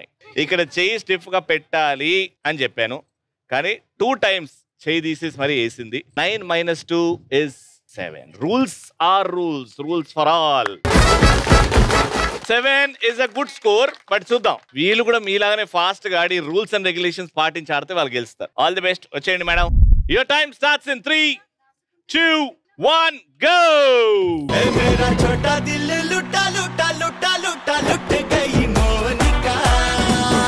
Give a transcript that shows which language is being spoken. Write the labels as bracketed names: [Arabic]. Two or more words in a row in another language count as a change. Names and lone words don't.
[Telugu] ఇక్కడ చెయ్యి స్టిఫ్ గా పెట్టాలి అని చెప్పాను, కానీ 2 times చెయ్యి తీసేసి మరి వేసింది. [English] 9 - 2 is 7. rules are rules for all. 7 is a good score, బట్ చూద్దాం. [Telugu] వీళ్ళు కూడా మీలాగానే ఫాస్ట్ గా ఆడి [English] rules and regulations [Telugu] పాటించి ఆడితే వాళ్ళు గెలుస్తారు. [English] all the best. వచ్చేయండి మేడం. your time starts in 3, 2, 1 go. [Hindi] मेरा छोटा दिल लुटा लुटा लुटा लुटा लुट गई मोनिका